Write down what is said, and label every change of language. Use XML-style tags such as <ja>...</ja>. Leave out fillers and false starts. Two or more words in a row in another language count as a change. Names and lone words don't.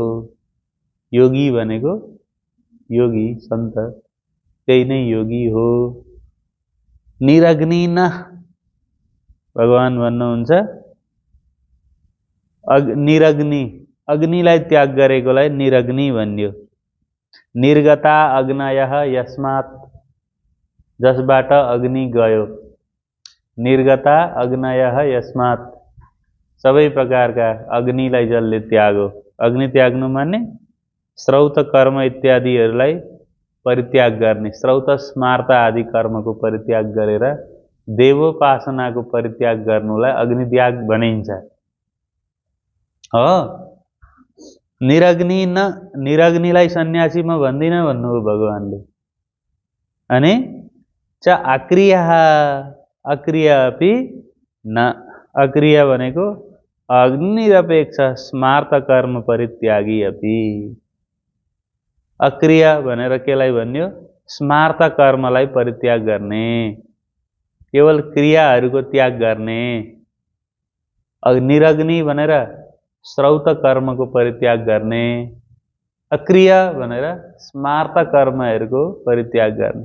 <ne>योगी भनेको योगी सन्त, त्यही नै योगी हो। निरग्नि न, भगवान भन्नुहुन्छ निरग्नि, अग्निलाई त्याग गरेकोलाई निरग्नि भन्यो।</ne> <sa>निर्गता अग्नयः यस्मात्,</sa> <ne>जसबाट अग्नि गयो।</ne> <sa>निर्गता अग्नयः यस्मात्,</sa> <ne>सबै प्रकारका अग्निलाई जसले त्यागो। अग्नि त्याग्नु माने श्रौत कर्म इत्यादिहरूलाई परित्याग गर्ने, श्रौत स्मार्त आदि कर्मको परित्याग गरेर देवोपासनाको परित्याग गर्नुलाई अग्नित्याग भनिन्छ। हो, निरग्निलाई सन्यासीमा भन्दिनँ भन्नुभयो भगवानले। अनि च अक्रिया,</ne> <sa>अक्रिया अपि न,</sa> <ne>अक्रिया भनेको अग्निरपेक्ष स्मार्त कर्म परित्यागी अपि। अक्रिया भनेर केलाई भन्यो? स्मार्त कर्मलाई परित्याग गर्ने, केवल क्रियाहरूको त्याग गर्ने। निरग्नि भनेर श्रौत कर्मको परित्याग गर्ने, अक्रिया भनेर स्मार्त कर्महरूको परित्याग गर्ने।</ne>